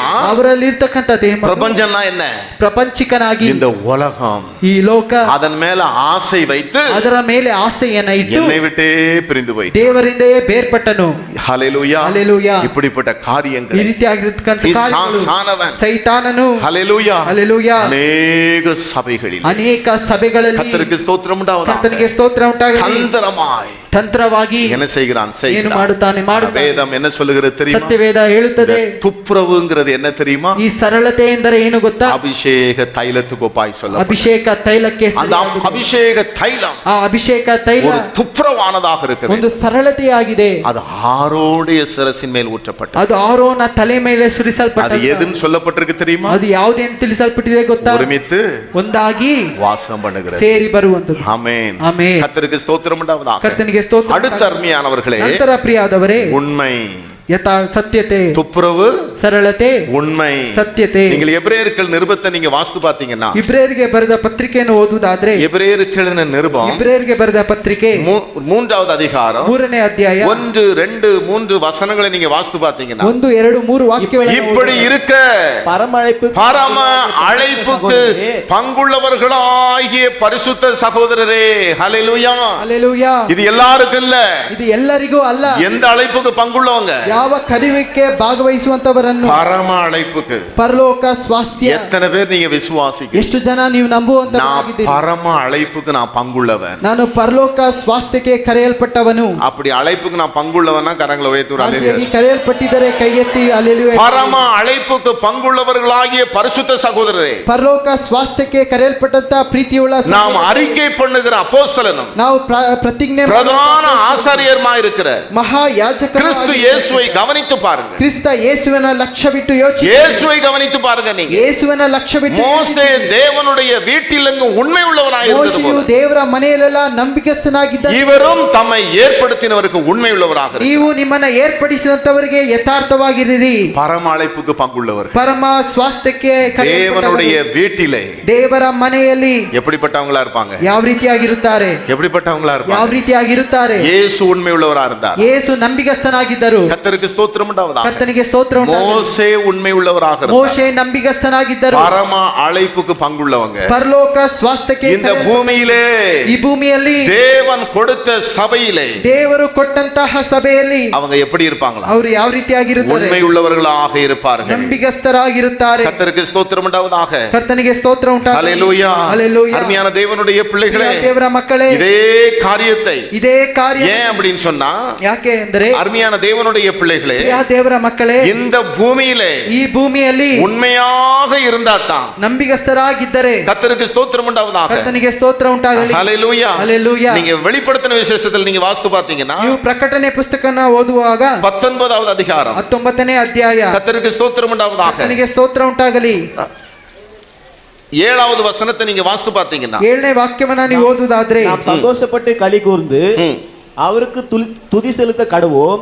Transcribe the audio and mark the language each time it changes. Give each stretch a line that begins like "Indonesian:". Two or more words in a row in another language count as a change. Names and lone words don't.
Kannada: ಅವರಲ್ಲಿ ಇರ್ತಕ್ಕಂಥ ದೇಹ
Tamil: பிரபஞ்சம்னா என்ன,
Kannada: ಪ್ರಪಂಚಿಕನಾಗಿ
Tamil: இந்த உலகம்,
Kannada: ಈ ಲೋಕ,
Tamil: அதன் மேல ஆசை வைத்து
Kannada: ಅದರ ಮೇಲೆ ಆಸೆಯನ್ನ ಇಟ್ಟು
Tamil: என்னை விட்டே பிரிந்து போய்.
Kannada: ದೇವರಿಂದಲೇ ಬೇರ್ಪಟ್ಟನು.
Tamil: ஹல்லேலூயா.
Kannada: ಹಲ್ಲೆಲೂಯಾ.
Tamil: இப்படிப்பட்ட
Kannada: ಈ
Tamil: காரியங்கள்
Kannada: ರೀತಿಯಾಗಿರ್ತಕ್ಕಂಥ ಕಾರ್ಯಗಳು
Tamil: சானவன்
Kannada: ಸೈತಾನನು
Tamil: ஹல்லேலூயா
Kannada: ಹಲ್ಲೆಲೂಯಾ
Tamil: அநேக சபைகளில்
Kannada: ಅನೇಕ ಸಭೆಗಳಲ್ಲಿ
Tamil: கர்த்தருக்கு ஸ்தோத்திரம் உண்டாவதாக
Kannada: ಕರ್ತನಿಗೆ ಸ್ತೋತ್ರ ಉಂಟಾಗಲಿ.
Tamil: தந்திரமாய்
Kannada: ತಂತ್ರವಾಗಿ
Tamil: என்ன செய்கிறான்
Kannada: ಏನು ಮಾಡುತ್ತಾನೆ ಮಾಡುತ್ತಾನೆ.
Tamil: வேதம் என்ன சொல்லுகிறது தெரியுமா?
Kannada: ಸತ್ಯವೇದ ಹೇಳುತ್ತದೆ.
Tamil: துப்புரவுங்கிறது என்ன தெரியுமா?
Kannada: ಈ ಸರಳತೆ ಎಂದರೆ ಏನು ಗೊತ್ತಾ?
Tamil: அபிஷேக தைலத்துக்கு ஒப்பாய் சொல்ல.
Kannada: ಅಭಿಷೇಕ ತೈಲಕ್ಕೆ
Tamil: அந்த
Kannada: ಸರಿಯಾಗಿದೆ.
Tamil: ಅಭಿಷೇக தைலம்
Kannada: ಆ ಅಭಿಷೇಕ ತೈಲ
Tamil: ஒரு துப்புரவானதாக இருக்க வேண்டும்.
Kannada: ಒಂದು ಸರಳತೆಯಾಗಿದೆ.
Tamil: அது ஆரோடைய சிரசின் மேல் ஊற்றப்பட்டது.
Kannada: ಅದು ಆರೋನ ತಲೆ ಮೇಲೆ
Tamil: அது
Kannada: ಸುರಿಸಲ್ಪಟ್ಟದ್ದು.
Tamil: எதுன்னு சொல்லப்பட்டிருக்கு தெரியுமா?
Kannada: ಅದು ಯಾವುದೇ ಅಂತ ತಿಳಿಸಲ್ಪಟ್ಟಿದೆ ಗೊತ್ತಾ?
Tamil: ஒருமித்து
Kannada: ಒಂದಾಗಿ
Tamil: வாசம் பண்ணுகிறது.
Kannada: ಸೇರಿ ಬರುವಂತದ್ದು.
Tamil: ஆமென்.
Kannada: ಆಮೆನ್.
Tamil: கர்த்தருக்கு ஸ்தோத்திரம் உண்டாவதாக.
Kannada: ಕರ್ತನಿಗೆ ಸ್ತೋತ್ರ.
Tamil: அடுத்த அருமையானவர்களே,
Kannada: ನಂತರ ಪ್ರಿಯಾದವರೇ,
Tamil: உண்மை,
Kannada: ಸತ್ಯತೆ,
Tamil: துப்புரவு,
Kannada: ಸರಳತೆ,
Tamil: உண்மை,
Kannada: ಸತ್ಯತೆ.
Tamil: நீங்கள் எபிரேயர்கள் நிருபத்தை நீங்க வாசித்து பாத்தீங்கன்னா,
Kannada: ಇಬ್ರಿಯರಿಗೆ ಬರೆದ ಪತ್ರಿಕೆಯನ್ನು ಓದುವುದಾದ್ರೆ,
Tamil: எபிரேயர்கள் நிருபம்
Kannada: ಇಬ್ರಿಯರಿಗೆ ಬರೆದ ಪತ್ರಿಕೆ
Tamil: மூன்றாவது அதிகாரம்
Kannada: 3ನೇ ಅಧ್ಯಾಯ
Tamil: 1, 2, 3 வசனங்களை நீங்க வாசித்து பாத்தீங்கன்னா,
Kannada: 1, 2, 3 ವಾಕ್ಯಗಳನ್ನು
Tamil: இப்படி இருக்க பரம அழைப்புக்கு பங்குள்ளவர்களாகிய பரிசுத்த சகோதரரே, ஹல்லேலூயா.
Kannada: ಹಲ್ಲೆಲೂಯಾ.
Tamil: இது எல்லாருக்கும் இல்ல.
Kannada: ಇದು ಎಲ್ಲರಿಗೂ ಅಲ್ಲ.
Tamil: எந்த அழைப்புக்கு பங்குள்ளவங்க?
Kannada: ಯಾವ ಕರೆಯುವಿಕೆ ಭಾಗವಹಿಸುವಂತವರನ್ನು.
Tamil: பரம அழைப்புக்கு.
Kannada: ಪರಲೋಕ ಸ್ವಾಸ್ಥ್ಯ.
Tamil: எத்தனை பேர் நீங்க விசுவாசிக்கிறீங்க?
Kannada: ಎಷ್ಟು ಜನ ನೀವು ನಂಬುವಂತವರಾಗಿದ್ದೀರಿ?
Tamil: நான் பரம அழைப்புக்கு நான் பங்குள்ளவன்.
Kannada: ನಾನು ಪರಲೋಕ ಸ್ವಾಸ್ಥ್ಯಕ್ಕೆ ಕರೆಯಲ್ಪಟ್ಟವನು.
Tamil: அப்படி அழைப்புக்கு நான் பங்குள்ளவனா கரங்களை உயர்த்துற
Kannada: ಹಾಗಾಗಿ ಕರೆಯಲ್ಪಟ್ಟಿದ್ದರೆ ಕೈ ಎತ್ತಿ ಹಲ್ಲೆಲೂಯಾ.
Tamil: பரம அழைப்புக்கு பங்குள்ளவர்களாகிய பரிசுத்த சகோதரரே,
Kannada: ಪರಲೋಕ ಸ್ವಾಸ್ಥ್ಯಕ್ಕೆ ಕರೆಯಲ್ಪಟ್ಟಂತ ಪ್ರೀತಿಯುಳ್ಳ
Tamil: நாம் அறிக்கை பண்ணுகிற அப்போஸ்தலனும்
Kannada: ನಾವು ಪ್ರತಿಜ್ಞೆ
Tamil: பிரதான ஆசாரியருமாய் இருக்கிற
Kannada: ಮಹಾ ಯಾಜಕರು
Tamil: கிறிஸ்து இயேசுவை கவனித்து பாருங்க.
Kannada: ಕ್ರಿಸ್ತ ಯೇಸುವಿನ ಲಕ್ಷ್ಯ ಬಿಟ್ಟು ಯೋಚಿಸಿ.
Tamil: இயேசுவை கவனித்து பாருங்க. நீங்க
Kannada: ಯೇಸುವಿನ ಲಕ್ಷ್ಯ ಬಿಟ್ಟು
Tamil: மோசே தேவனுடைய வீட்டில் எங்கும் உண்மை உள்ளவனாய் இருந்தது
Kannada: ಮೋಶೆಯು
Tamil: போல
Kannada: ದೇವರ ಮನೆಯಲ್ಲೆಲ್ಲ ನಂಬಿಕಸ್ಥನಾಗಿದ್ದ.
Tamil: இவரும் தம்மை ஏற்படுத்தினவருக்கு உண்மை உள்ளவராக இருக்கிறார்.
Kannada: ನೀವು ನಿಮ್ಮನ್ನ ಏರ್ಪಡಿಸಿದಂತವರಿಗೆ ಯಥಾರ್ಥವಾಗಿರಿರಿ.
Tamil: பரம அழைப்புக்கு பங்குள்ளவர்.
Kannada: ಪರಮ ಸ್ವಾಸ್ಥ್ಯಕ್ಕೆ
Tamil: தேவனுடைய வீட்டிலே
Kannada: ದೇವರ ಮನೆಯಲ್ಲಿ
Tamil: எப்படிப்பட்டவங்களா இருப்பாங்க?
Kannada: ಯಾವ ರೀತಿಯಾಗಿರುತ್ತಾರೆ?
Tamil: எப்படிப்பட்டவங்களா
Kannada: ಯಾವ
Tamil: இருப்பாங்க?
Kannada: ರೀತಿಯಾಗಿರುತ್ತಾರೆ?
Tamil: இயேசு உண்மை உள்ளவரா இருந்தார்.
Kannada: ಯೇಸು ನಂಬಿಗಸ್ತನಾಗಿದ್ದರು.
Tamil: கர்த்தருக்கு ஸ்தோத்திரம் உண்டாவதாக.
Kannada: ಕರ್ತನಿಗೆ ಸ್ತೋತ್ರ ಉಂಟಾಗಲಿ.
Tamil: மோசே உண்மை உள்ளவராக இருந்தார்.
Kannada: ಮೋಶೆ ನಂಬಿಗಸ್ತನಾಗಿದ್ದರು.
Tamil: பரம அழைப்புக்கு பங்குள்ளவங்க
Kannada: ಪರಲೋಕ ಸ್ವಾಸ್ಥ್ಯಕ್ಕೆ
Tamil: இந்த பூமியிலே
Kannada: ಈ ಭೂಮಿಯಲ್ಲಿ
Tamil: தேவன் கொடுத்த சபையிலே
Kannada: ದೇವರು ಕೊಟ್ಟಂತಹ ಸಭೆಯಲ್ಲಿ
Tamil: அவங்க எப்படி இருப்பாங்களா?
Kannada: ಅವರು ಯಾವ ರೀತಿಯಾಗಿರುತ್ತಾರೆ?
Tamil: உண்மை உள்ளவர்களாக இருப்பார்கள்.
Kannada: ನಂಬಿಗಸ್ತರಾಗಿರುತ್ತಾರೆ.
Tamil: கர்த்தருக்கு ஸ்தோத்திரம் உண்டாவதாக.
Kannada: ಕರ್ತನಿಗೆ ಸ್ತೋತ್ರ ಉಂಟಾಗಲಿ.
Tamil: ஹல்லேலூயா.
Kannada: ಹಲ್ಲೆಲೂಯಾ.
Tamil: அருமையான தேவனுடைய பிள்ளைகளே,
Kannada: ದೇವರ ಮಕ್ಕಳೇ,
Tamil: இதே காரியத்தை
Kannada: ಇದೇ ಕಾರ್ಯ
Tamil: ஏன் அப்படின்னு சொன்னா,
Kannada: ಯಾಕೆ ಅಂದರೆ
Tamil: அருமையான தேவனுடைய பிள்ளைகளே,
Kannada: ದೇವರ ಮಕ್ಕಳೇ,
Tamil: இந்த பூமியிலே
Kannada: ಈ ಭೂಮಿಯಲ್ಲಿ
Tamil: உண்மையாக இருந்தா தான்
Kannada: ನಂಬಿಗಸ್ತರಾಗಿದ್ದರೆ
Tamil: கர்த்தருக்கு ஸ்தோத்திரம் உண்டாவதாக.
Kannada: ಕರ್ತನಿಗೆ ಸ್ತೋತ್ರ ಉಂಟಾಗಲಿ.
Tamil: ஹல்லேலூயா.
Kannada: ಹಲ್ಲೆಲೂಯಾ.
Tamil: நீங்க வெளிப்படுத்தின விசேஷத்தில் நீங்க வாசித்து பாத்தீங்கன்னா,
Kannada: ನೀವು ಪ್ರಕಟಣೆ ಪುಸ್ತಕನ ಓದುವಾಗ
Tamil: 19வது அதிகாரம்
Kannada: 19ನೇ ಅಧ್ಯಾಯ
Tamil: கர்த்தருக்கு ஸ்தோத்திரம் உண்டாவதாக.
Kannada: ಕರ್ತನಿಗೆ ಸ್ತೋತ್ರ ಉಂಟಾಗಲಿ
Tamil: 7வது வசனத்தை நீங்க வாசித்து பாத்தீங்கன்னா,
Kannada: 7ನೇ ವಾಕ್ಯವನ್ನ ನೀವು ಓದುವುದಾದ್ರೆ,
Tamil: நாம் சந்தோஷப்பட்டு களி கூர்ந்து அவருக்கு துதி செலுத்த கடவோம்.